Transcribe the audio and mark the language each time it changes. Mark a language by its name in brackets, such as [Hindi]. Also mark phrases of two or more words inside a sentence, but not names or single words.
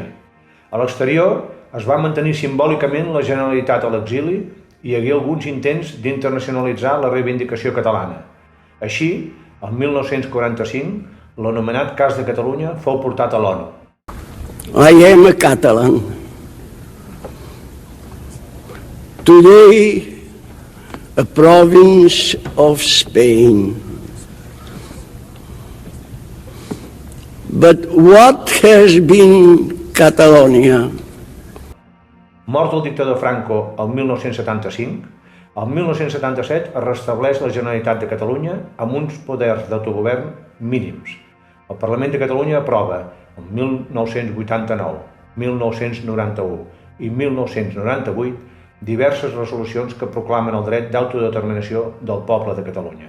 [Catalan] A l'exterior es va mantenir simbòlicament la Generalitat a l'exili i hi hagué alguns intents d'internacionalitzar la reivindicació catalana. Així, el 1945, l'anomenat cas de Catalunya fou portat a l'ONU. [English] I am a Catalan. Today, a province of Spain. But what has been Catalonia? [Catalan] Mort el dictador Franco el 1975, el 1977 es restableix la Generalitat de Catalunya amb uns poders d'autogovern mínims. El Parlament de Catalunya aprova el 1989, 1991 i 1998 diverses resolucions que proclamen el dret d'autodeterminació del poble de Catalunya.